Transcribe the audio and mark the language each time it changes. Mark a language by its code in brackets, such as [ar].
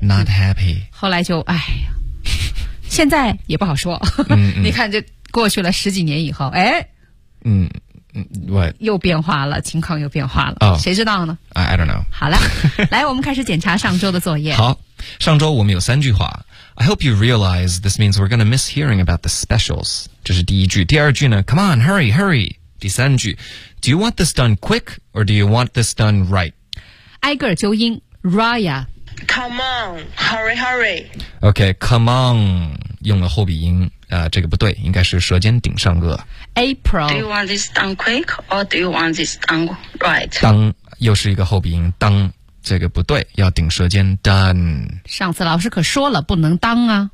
[en] not happy， [zh] 后来就哎呀，现在也不好说。你看，这过去了十几年以后，哎， [en] What [zh] 又变化了，情况又变化了，哦，谁知道呢 [en] ？I don't know。 [zh] 好了，来，我们开始检查上周的作业。好，上周我们有三句话。 [en] I hope you realize this means we're going to miss hearing about the specials. [zh] 这是第一句。第二句呢 [en] Come on, hurry, hurry. [zh] 第三句 [en] Do you want this done quick or do you want this done right? [zh] 挨个纠音 Raya [en] Come on, hurry, hurry. [zh] Okay, come on 用了后鼻音这个不对应该是舌尖顶上颚 [en] April Do you want this done quick or do you want this done right? [zh] 当又是一个后鼻音当这个不对要顶舌尖 done 上次老师可说了不能当啊